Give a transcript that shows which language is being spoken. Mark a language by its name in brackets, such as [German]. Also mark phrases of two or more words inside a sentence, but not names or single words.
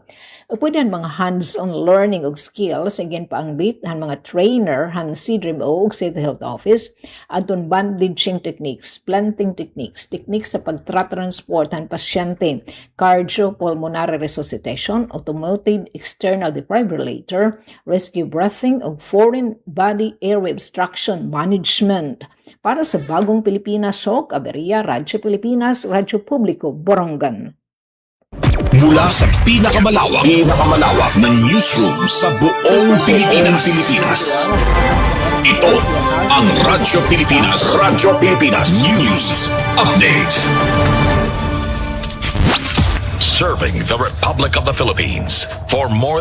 [Waray] Pwede mga [English] hands-on learning [Waray] og [English] skills again [Waray] paangbit han mga trainer han CDRMO og State Health Office adton [English] bandaging techniques, planting techniques, techniques [Waray] sa pagtransport han pasyente, [English] cardiopulmonary resuscitation, automated external defibrillator, rescue breathing [Waray] og [English] foreign body airway obstruction management. [Filipino] Para sa Bagong Pilipinas, Sok Aberia, Radyo Pilipinas, Radyo Publiko, Borongan. Mula sa pinakamalawak na newsroom sa buong Pilipinas. Ito ang Radyo Pilipinas News Update. [English] Serving the Republic of the Philippines for more